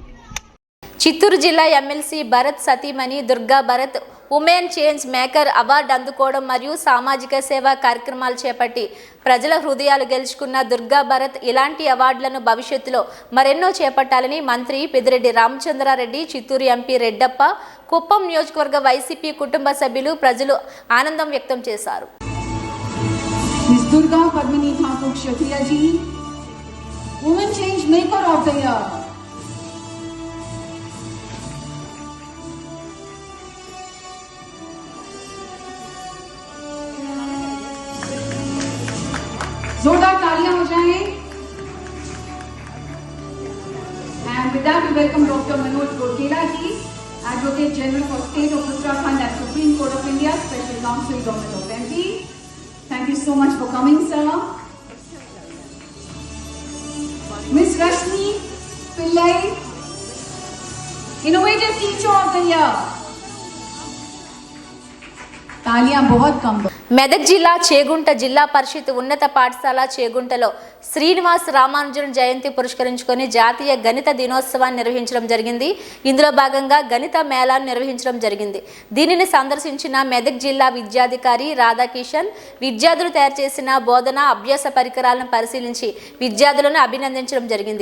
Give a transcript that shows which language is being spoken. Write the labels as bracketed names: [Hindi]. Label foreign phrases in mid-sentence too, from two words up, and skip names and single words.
[Telugu] చిత్తూరు జిల్లా ఎమ్మెల్సీ భరత్ సతీమణి దుర్గా భరత్ ఉమెన్ చేంజ్ మేకర్ అవార్డు అందుకోవడం మరియు సామాజిక సేవా కార్యక్రమాలు చేపట్టి ప్రజల హృదయాలు గెలుచుకున్న దుర్గా భరత్ ఇలాంటి అవార్డులను భవిష్యత్తులో మరెన్నో చేపట్టాలని మంత్రి పెద్దిరెడ్డి రామచంద్రారెడ్డి, చిత్తూరు ఎంపీ రెడ్డప్ప, కుప్పం నియోజకవర్గ వైసీపీ కుటుంబ సభ్యులు, ప్రజలు ఆనందం వ్యక్తం చేశారు. [Hindi] दुर्गा पद्मिनी ठाकुर शफिया जी, वुमेन चेंज मेकर ऑफ द ईयर. जोरदार तालियां हो जाएं. [English] And with that we welcome Dr. Manoj Gurkela ji, Advocate General for State of Uttarakhand at Supreme Court of India, Special Counsel Government of MP. Thank you so much for coming, sir. Miss Rashmi Pillai, Innovative Teacher of the Year. [Hindi] तालियां बहुत कम. [Telugu] మెదక్ జిల్లా చేగుంట జిల్లా పరిషత్ ఉన్నత పాఠశాల చేగుంటలో శ్రీనివాస్ రామానుజన్ జయంతి పురస్కరించుకొని జాతీయ గణిత దినోత్సవాన్ని నిర్వహించడం జరిగింది. ఇందులో భాగంగా గణిత మేళాను నిర్వహించడం జరిగింది. దీనిని సందర్శించిన మెదక్ జిల్లా విద్యాధికారి రాధాకిషన్ విద్యార్థులు తయారు చేసిన బోధన అభ్యాస పరికరాలను పరిశీలించి విద్యార్థులను అభినందించడం జరిగింది.